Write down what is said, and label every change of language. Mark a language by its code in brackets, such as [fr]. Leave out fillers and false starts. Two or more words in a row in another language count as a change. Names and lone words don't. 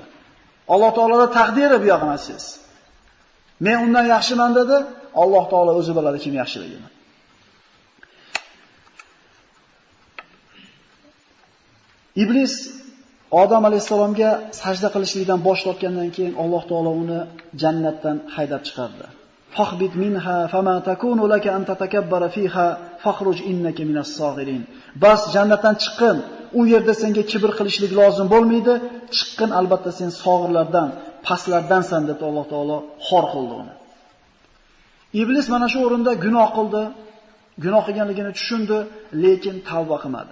[uz] Alloh taoloning taqdiri bu yog'ini siz. Men undan yaxshiman dedi, Alloh taolo o'zi biladi kim yaxshiligini. Iblis Odam alayhisalomga sajda qilishlikdan bosh tortgandan keyin Alloh taolo uni jannatdan haydab chiqardi. [ar] فاهبط منها فما يكون لك أن تتكبر فيها فاخرج إنك من الصاغرين. [uz] Bas jannatdan chiqqin. U yerda senga kibr qilishlik lozim bo'lmaydi. Chiqqin, albatta sen sog'irlardan, pastlardansan deb Alloh taolo xor qildi uni. Iblis mana shu o'rinda gunoh qildi. Gunoh qilganligini tushundi, lekin tavba qilmadi.